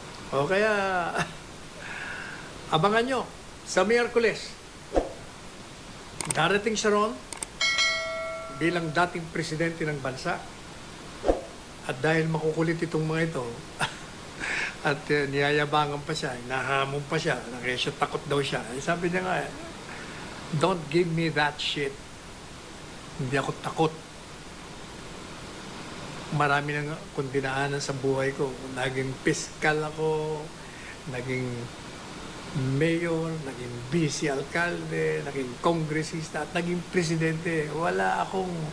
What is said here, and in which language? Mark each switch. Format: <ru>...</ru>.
<tl>Kaya abangan nyo sa Miyerkules. Darating siya ron bilang dating presidente ng bansa. At dahil makukulit itong mga ito, at niyayabangan pa siya, nahamon pa siya, nakesyo takot daw siya. Sabi niya nga,</tl> <en>don't give me that shit.</en> <tl>Hindi ako takot. Marami nang kung dinaanan sa buhay ko. Naging piskal ako, naging mayor, naging vice alkalde, naging kongresista, at naging presidente. Wala akong...</tl>